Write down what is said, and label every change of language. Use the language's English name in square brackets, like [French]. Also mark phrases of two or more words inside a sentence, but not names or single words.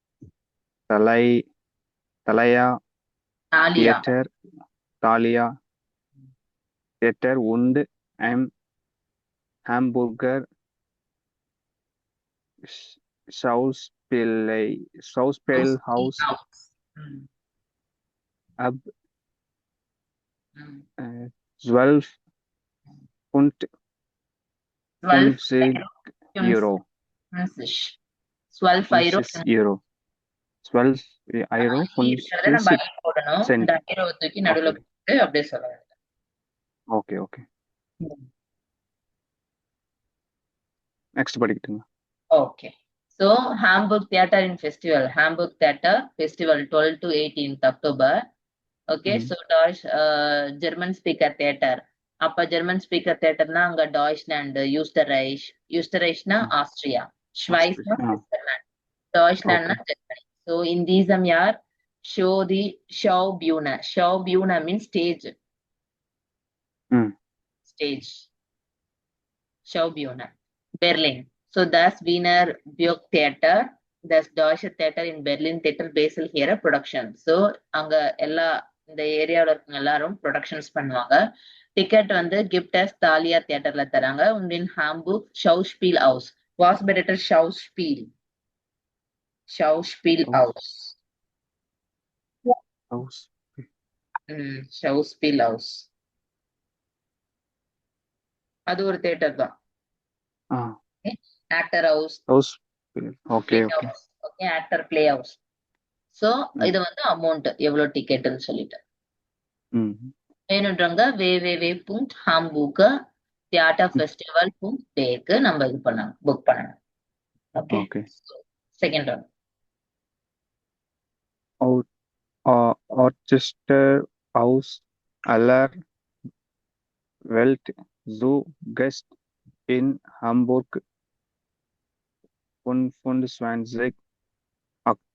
[German] Thalia Theater und im Hamburger Schauspielhaus ab 12,50 Euro. 12 euro. 12 euro [Tamil] போடணும். இந்த ஐரோ தூக்கி நடுவுல போட்டு அப்படியே சொல்லுவாங்க. [English] Okay okay. Next படிக்கட்டுங்க. ஓகே. So Hamburg Theater in Festival. Hamburg Theater Festival 12 to 18th October. Okay, so Deutsch German speaker theater. [Tamil] அப்ப [English] German speaker theater [Tamil] அங்க டாய்ச்லாண்ட், யூஸ்டரைச்னா ஆஸ்திரியா, ஷ்வைஸ்னா சுவிட்சர்லாந்து, டாய்ச்லாண்ட்னா ஜெர்மனி. [German] So in diesem Jahr [English] show the [German] Schaubühne. [English] Schaubühne means stage. Stage. Schaubühne. Berlin. [German] So das Wiener Burgtheater, das Deutsche Theater in Berlin Theater Basel [English] here production. [Tamil] So அங்க எல்லா இந்த ஏரியாவில் இருக்கவங்க எல்லாரும் ப்ரொடக்ஷன்ஸ் பண்ணுவாங்க. டிக்கெட் வந்து கிப்டஸ் தாலியா தியேட்டர்ல தராங்க. [German] und in Hamburg Schauspielhaus. Was bedeutet Schauspiel? Schauspielhaus. Schauspielhaus. [Tamil] அது ஒரு தியேட்டர் தான். [English] Actor house. ஓகே Okay, actor play house. [Tamil] சோ இது வந்து அமௌண்ட் எவ்வளவு டிக்கெட்னு சொல்லிட்டு வேணுன்றவங்க www.hamburger-theaterfestival.de நம்ம இது பண்ணலாம், புக் பண்ணலாம். [English] Okay, second one. [German] Orchester aus aller Welt zu Gast in Hamburg 25 Act.